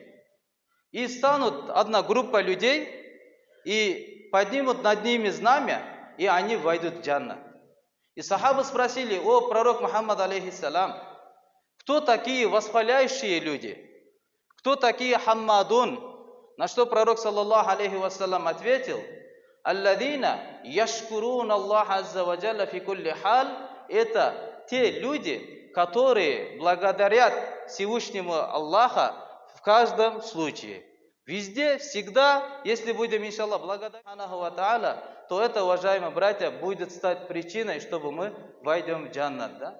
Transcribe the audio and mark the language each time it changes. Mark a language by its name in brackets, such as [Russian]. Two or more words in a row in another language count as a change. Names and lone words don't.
[Russian] И станут одна группа людей, и поднимут над ними знамя, и они войдут в джаннат. И сахабы спросили: о пророк Мухаммад, алейхиссалям, кто такие восхваляющие люди? Кто такие хаммадун? На что пророк, [Arabic] صلى الله عليه وسلم, ответил: الذين يشكرون الله عز وجل في كل حال. [Russian] Это те люди, которые благодарят Всевышнему Аллаха в каждом случае. Везде, всегда, если будем, иншаллах, благодарить [Arabic] الله وتعالى, [Russian] то это, уважаемые братья, будет стать причиной, чтобы мы войдем в джаннат, да?